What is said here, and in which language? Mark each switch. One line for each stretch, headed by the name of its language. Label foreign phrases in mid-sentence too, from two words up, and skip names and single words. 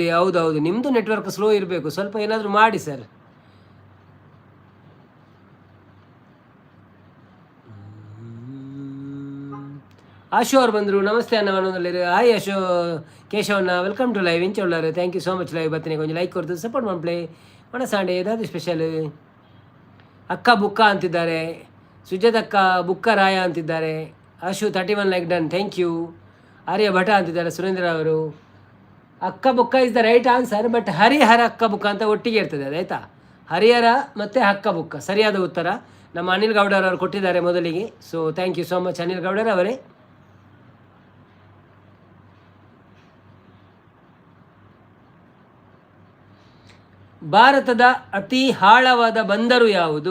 Kannada: ಹೌದೌದು, ನಿಮ್ಮದು ನೆಟ್ವರ್ಕ್ ಸ್ಲೋ ಇರಬೇಕು. ಸ್ವಲ್ಪ ಏನಾದರೂ ಮಾಡಿ ಸರ್. ಆಶು ಅವರು ಬಂದರು. ನಮಸ್ತೆ ಅನ್ನವನ್ನೊಂದಲ್ಲಿ. ಹಾಯ್ ಆಶು ಕೇಶವಣ್ಣ,
English: welcome to live.
Kannada: ಇಂಚೊಳ್ಳಾರು,
English: thank you so much.
Tulu: ಲೈವ್ ಬರ್ತೇನೆ, ಕೊಂಚ ಲೈಕ್ ಕೊಡ್ತು ಸಪೋರ್ಟ್ ಮಾಡ್ಪ್ಲೇ. ಒಣಸಾಂಡೆ ಏದಾದ್ರು ಸ್ಪೆಷಲ್. ಅಕ್ಕ ಬುಕ್ಕ ಅಂತಿದ್ದಾರೆ.
Kannada: ಸುಜಾತಕ್ಕ ಬುಕ್ಕ ರಾಯ ಅಂತಿದ್ದಾರೆ. ಆಶು 31
English: like done, thank you.
Kannada: ಆರ್ಯ ಭಟ ಅಂತಿದ್ದಾರೆ ಸುರೇಂದ್ರ ಅವರು. ಅಕ್ಕ ಬುಕ್ಕ
English: is the right answer, but
Kannada: ಹರಿಹರ ಅಕ್ಕ ಬುಕ್ಕ ಅಂತ ಒಟ್ಟಿಗೆ ಇರ್ತದೆ, ಅದಾಯ್ತಾ? ಹರಿಹರ ಮತ್ತು ಅಕ್ಕ ಬುಕ್ಕ ಸರಿಯಾದ ಉತ್ತರ ನಮ್ಮ ಅನಿಲ್ ಗೌಡರವರು ಕೊಟ್ಟಿದ್ದಾರೆ ಮೊದಲಿಗೆ. ಸೊ
English: thank you so much
Kannada: ಅನಿಲ್ ಗೌಡರವರೇ. ಭಾರತದ ಅತಿ ಆಳವಾದ ಬಂದರು ಯಾವುದು?